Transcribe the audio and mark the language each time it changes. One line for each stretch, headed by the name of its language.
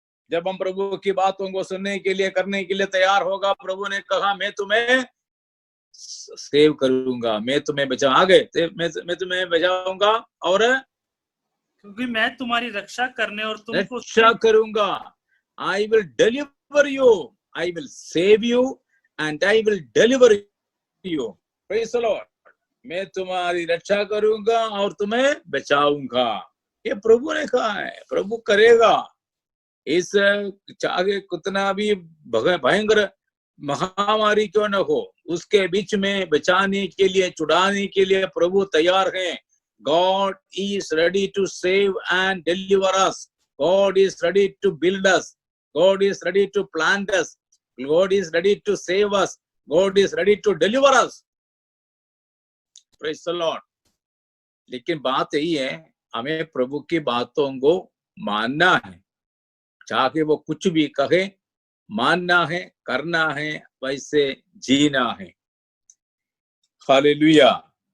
Hindi: जब हम प्रभु की बातों को सुनने के लिए करने के लिए तैयार होगा, प्रभु ने कहा मैं तुम्हें सेव करूंगा, मैं तुम्हें बचा. आगे मैं तुम्हें बचाऊंगा और क्योंकि मैं तुम्हारी रक्षा करने और तुमको रक्षा करूंगा.
English: I will deliver you. I will save you and I will deliver you. Praise the Lord.
Hindi: मैं तुम्हारी रक्षा करूंगा और तुम्हें बचाऊंगा. ये प्रभु ने कहा है, प्रभु करेगा. इस चाहे कितना भी भयंकर महामारी क्यों न हो, उसके बीच में बचाने के लिए, छुड़ाने के लिए प्रभु तैयार हैं.
English: God is ready to save and deliver us. God is ready to build us. God is ready to plant us. God is ready to save us. God is ready to deliver us. Praise the Lord.
Hindi: लेकिन बात यही है, हमें प्रभु की बातों को मानना है. चाहे वो कुछ भी कहे, मानना है, करना है, वैसे जीना है. हालेलुया.